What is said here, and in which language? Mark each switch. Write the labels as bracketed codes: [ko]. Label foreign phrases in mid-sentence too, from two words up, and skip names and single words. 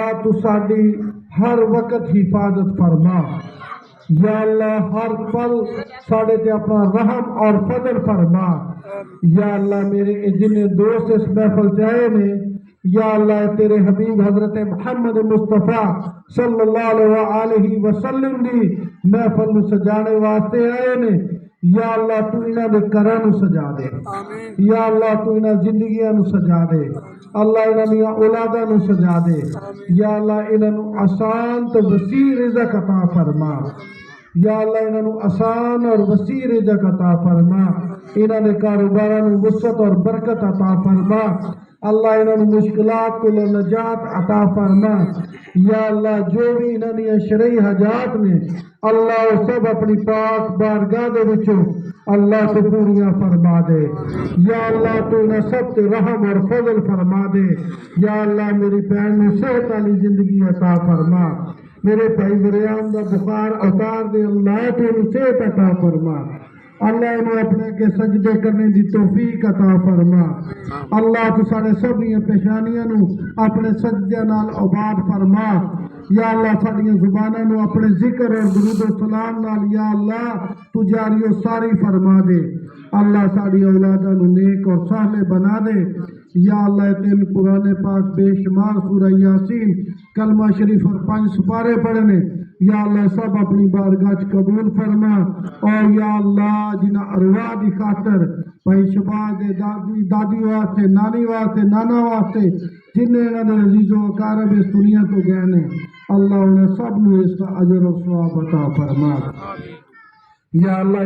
[pa] تو ساڈی ہر وقت حفاظت فرما [ar] یا اللہ، [pa] ہر پل ساڑھے تے اپنا رحم اور فضل فرما [ar] یا اللہ۔ [pa] میرے جنہیں دوست اس محفل چاہے نے [ar] یا اللہ، [pa] تیرے حبیب حضرت محمد مصطفیٰ [ar] صلی اللہ علیہ وسلم [pa] دی محفل نو سجانے واسطے آئے نے [ar] یا اللہ۔ [pa] تو انہاں دے گھراں نو سجا دے [ar] یا اللہ، [pa] تو انہاں زندگیاں نو سجا دے اللہ، انہاں دیاں اولاداں نو سجا دے [ar] یا اللہ۔ [pa] انہاں نو آسان تو وسیع رزق عطا فرما [ar] یا اللہ۔ [pa] انہاں نو آسان اور وسیع رزق عطا فرما، انہاں دے کاروباراں نو وسعت اور برکت عطا فرما اللہ۔ انہاں نو مشکلات کو نجات عطا فرما [ar] یا اللہ۔ [pa] جو بھی انہاں دیاں شرعی حاجات نے اللہ، وہ سب اپنی پاک بارگاہ دے وچوں اللہ سے پوریاں فرما دے [ar] یا اللہ۔ [pa] تو انہاں سب تے رحم اور فضل فرما دے [ar] یا اللہ۔ [pa] میری بہن نو صحت والی زندگی عطا فرما، میرے بھائی مریام دا بخار اتار دے اللہ۔ تو انہوں صحت عطا فرما اللہ، انہوں اپنے کے سجدے کرنے دی توفیق عطا فرما اللہ۔ تو سارے سب یہ پیشانیاں نو اپنے سجدے نال آباد فرما [ar] یا اللہ۔ [pa] ساڑیاں زباناں نو اپنے ذکر اور درود و سلام نال [ar] یا اللہ [pa] تو جاری و ساری فرما دے اللہ۔ ساڑی اولاداں نو نیک اور صالح بنا دے [ar] یا اللہ۔ [pa] تین قرآن پاک بے شمار سورہ یاسین، کلمہ شریف اور 5 سپارے پڑھنے [ar] یا اللہ، [pa] سب اپنی بارگاہ قبول فرما اور [ar] یا اللہ [pa] جنہ ارواح دی خاطر بھائی شباز دے دادی واسطے، نانی واسطے، نانا واسطے، جنہیں انہوں نے عزیز و اقارب اس دنیا تو گئے نے اللہ، انہیں سب نے اس کا اجر و ثواب عطا فرما [ar] یا اللہ۔